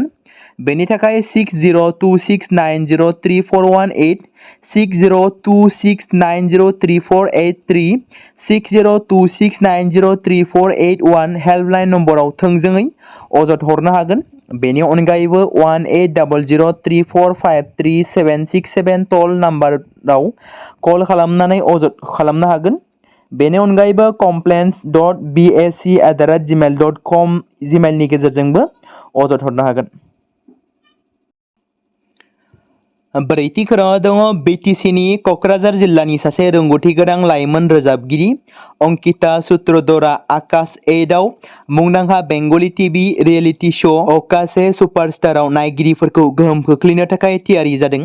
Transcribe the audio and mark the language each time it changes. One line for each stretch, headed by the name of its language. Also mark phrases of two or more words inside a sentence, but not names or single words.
Bodo: बेनि थाखाय 6026903418 6026903483 6026903481 हेल्पलाइन नम्बराव थोंजोङै अजद हरनो हागोन। बेनि अनगायैबो 180034533767 टल नाम्बाराव कल खालामनानै अजद खालामनो हागोन। बेनि अनगायैबो complaints.bac@gmail.com जिमेलनि गेजेरजोंबो अजद हरनो हागोन। ब्रैथि खौराङाव दङ बिटिसिनि क'क्राझार जिल्लानि सासे रोंगौथि गोनां लाइमोन रोजाबगिरि अंकिता सूत्रधरआ आकाश 8आव मुंदांखा
English: Bengali TV reality show
Bodo: अकाशे सुपारस्टारआव नायगिरिफोरखौ गोहोम खोख्लैनो थाखाय थियारि जादों।